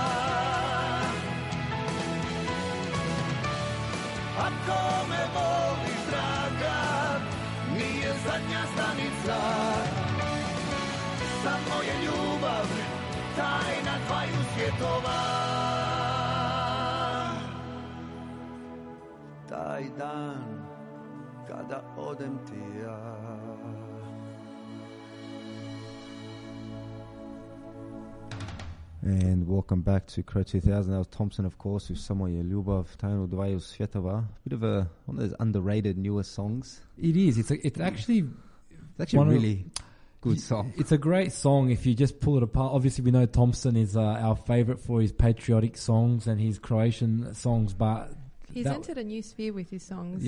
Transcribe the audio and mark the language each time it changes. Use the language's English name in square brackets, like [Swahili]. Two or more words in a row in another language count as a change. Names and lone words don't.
[Croatian] Ako me voliš, draga, nije zadnja stanica, samo je ljubav tajna dvaju svjetova. Taj dan kada odem ti ja. [English] And welcome back to Cro2000. That was Thompson, of course, with Samo je ljubav, tajna dvaju svjetova. Bit of one of those underrated newer songs. It is. It's actually a really good song. It's a great song if you just pull it apart. Obviously, we know Thompson is our favourite for his patriotic songs and his Croatian songs, but he's entered a new sphere with his songs.